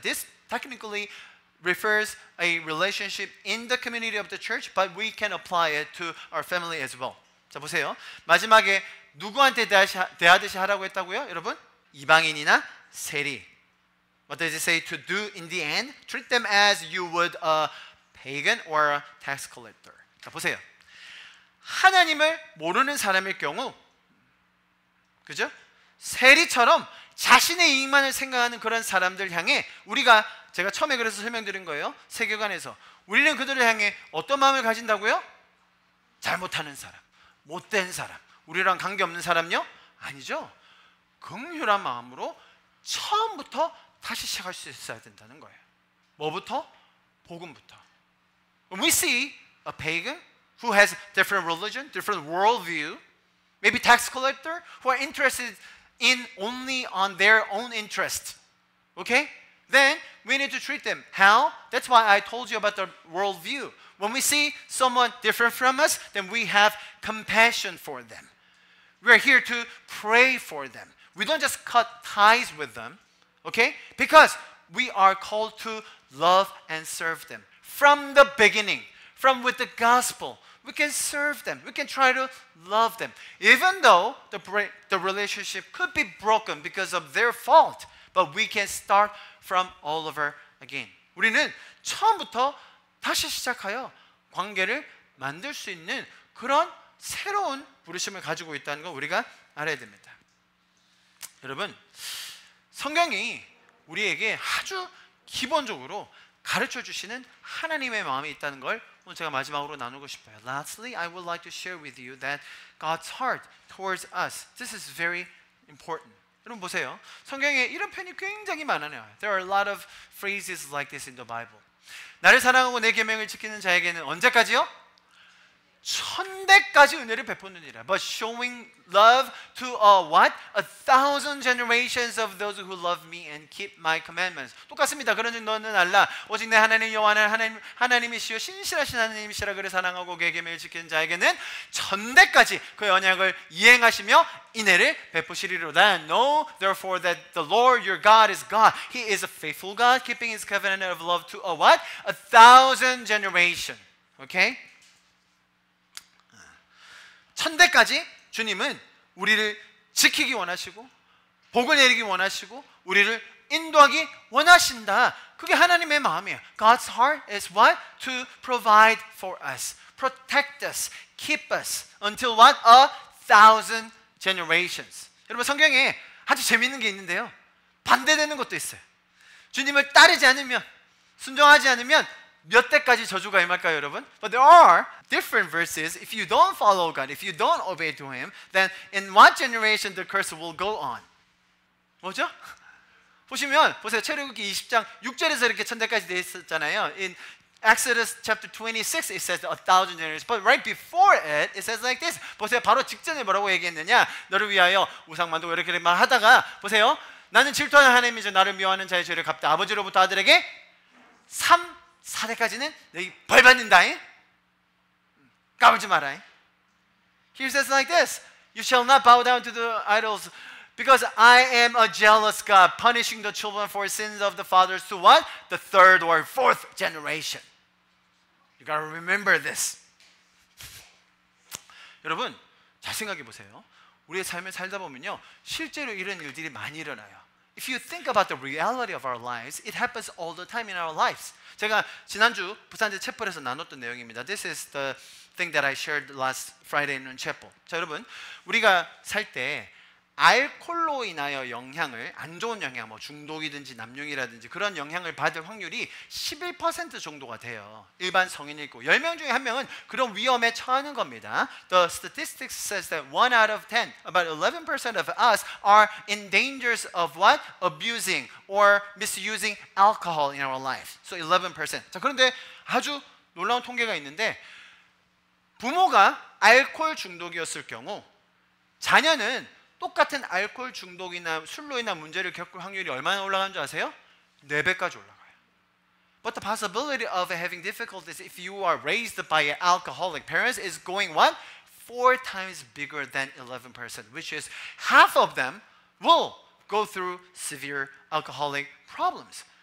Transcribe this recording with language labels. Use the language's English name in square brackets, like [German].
[English] This technically refers a relationship in the community of the church, but we can apply it to our family as well. [Korean] 자, 보세요. 마지막에 누구한테 대하듯이 하라고 했다고요? 여러분? 이방인이나 세리. [English] What does it say to do in the end? Treat them as you would a pagan or a tax collector. [Korean] 자, 보세요. 하나님을 모르는 사람일 경우, 그죠? 세리처럼 자신의 이익만을 생각하는 그런 사람들 향해 우리가, 제가 처음에 그래서 설명드린 거예요. 세계관에서 우리는 그들을 향해 어떤 마음을 가진다고요? 잘못하는 사람, 못된 사람, 우리랑 관계없는 사람요? 아니죠. 긍휼한 마음으로 처음부터 다시 시작할 수 있어야 된다는 거예요. 뭐부터? 복음부터. [English] When we see a pagan who has different religion, different worldview, maybe tax collector who are interested in only on their own interest, okay? Then we need to treat them. How? That's why I told you about the worldview. When we see someone different from us, then we have compassion for them. We're here to pray for them. We don't just cut ties with them, okay? Because we are called to love and serve them. From the beginning, from with the gospel, we can serve them. We can try to love them. Even though the relationship could be broken because of their fault, but we can start from all over again. [Korean] 우리는 처음부터 다시 시작하여 관계를 만들 수 있는 그런 새로운 부르심을 가지고 있다는 걸 우리가 알아야 됩니다. 여러분, 성경이 우리에게 아주 기본적으로 가르쳐 주시는 하나님의 마음이 있다는 걸 오늘 제가 마지막으로 나누고 싶어요. [English] Lastly, I would like to share with you that God's heart towards us. This is very important. [Korean] 여러분 보세요. 성경에 이런 표현이 굉장히 많아요. [English] There are a lot of phrases like this in the Bible. [Korean] 나를 사랑하고 내 계명을 지키는 자에게는 언제까지요? 천대까지 은혜를 베푸느니라. [English] But showing love to what? 1,000 generations of those who love me and keep my commandments. [Korean] 똑같습니다. 그런즉 너는 알라. 오직 내 하나님 여호와는 하나님이시여 신실하신 하나님이시라. 그를 사랑하고 그의 계명을 지키는 자에게는 천대까지 그의 언약을 이행하시며 인애를 베푸시리로다. [English] Know therefore that the Lord your God is God. He is a faithful God, keeping his covenant of love to a what? 1,000 generation. Okay? [Korean] 천대까지 주님은 우리를 지키기 원하시고 복을 내리기 원하시고 우리를 인도하기 원하신다. 그게 하나님의 마음이에요. [English] God's heart is what? To provide for us, protect us, keep us until what? 1,000 generations. [Korean] 여러분 성경에 아주 재미있는 게 있는데요. 반대되는 것도 있어요. 주님을 따르지 않으면, 순종하지 않으면 몇 대까지 저주가 임할까요, 여러분? [English] But there are different verses. If you don't follow God, if you don't obey to Him, then in what generation the curse will go on? [Korean] 뭐죠? 보시면 보세요. 출애굽기 20장 6절에서 이렇게 천대까지 돼 있었잖아요. [English] In Exodus chapter 26, it says 1,000 generations. But right before it, it says like this. [Korean] 보세요. 바로 직전에 뭐라고 얘기했느냐? 너를 위하여 우상 만들고 이렇게 말하다가 보세요. 나는 질투하는 하나님이죠. 나를 미워하는 자의 죄를 갚다. 아버지로부터 아들에게 4대까지는 너희 벌 받는다. 까불지 마라. [English] He says like this. You shall not bow down to the idols because I am a jealous God, punishing the children for sins of the fathers to what? The third or fourth generation. You got to remember this. [Korean] 여러분, 잘 생각해 보세요. 우리의 삶을 살다 보면요. 실제로 이런 일들이 많이 일어나요. [English] If you think about the reality of our lives, it happens all the time in our lives. [Korean] 제가 지난주 부산대 채플에서 나눴던 내용입니다. [English] This is the thing that I shared last Friday in chapel. [Korean] 자, 여러분, 우리가 살 때 알코올로 인하여 영향을, 안 좋은 영향, 뭐 중독이든지 남용이라든지 그런 영향을 받을 확률이 11% 정도가 돼요. 일반 성인이 있고 10명 중에 1명은 그런 위험에 처하는 겁니다. [English] The statistics says that 1 out of 10, about 11% of us are in dangers of what? Abusing or misusing alcohol in our life. So 11%. [Korean] 자, 그런데 아주 놀라운 통계가 있는데 부모가 알코올 중독이었을 경우 자녀는 똑같은 알코올 중독이나 술로 인한 문제를 겪을 확률이 얼마나 올라가는 줄 아세요? 4배까지 올라가요. [English] But the possibility of having difficulties if you are raised by alcoholic parents is going what? 4 times bigger than 11%, which is half of them will go through severe alcoholic problems.